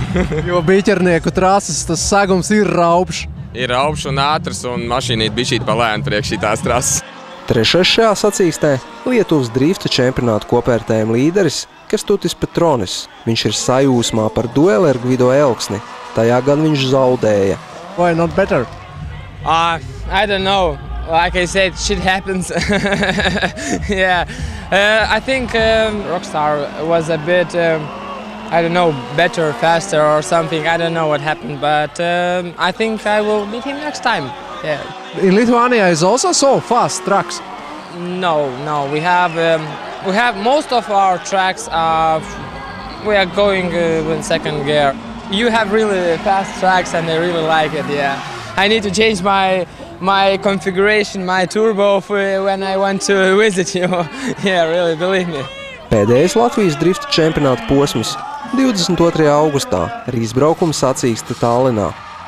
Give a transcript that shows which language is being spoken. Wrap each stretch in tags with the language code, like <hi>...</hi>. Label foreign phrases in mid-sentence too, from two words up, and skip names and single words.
<lv>Jo Biķernieku trases tas segums ir raupšs. Ir raupšs un ātrs, un mašīnīt bišķīt pa lēnu priekš šitās trases. Trešais šajā sacīkstē Lietuvas drifta čempionāta kopvērtējuma līderis Kestutis Petronis. Viņš ir sajūsmā par dueli ar Gvido Elksni. Tajā gan viņš zaudēja.</lv> <en>Why not better? I don't know. Like I said, shit happens. Yeah. I think Rockstar was a bit, I don't know, better, faster or something. I don't know what happened, but I think I will beat him next time. Yeah. In Lithuania is also so fast tracks. No. We have most of our tracks. We are going in second gear. You have really fast tracks, and I really like it. Yeah. I need to change my configuration, my turbo when I want to visit you. Yeah, really, believe me.</en> <lv>Pēdējais Latvijas drifta čempionāta posms 22. augustā ar izbraukumu sacīksti Tallinā.</lv>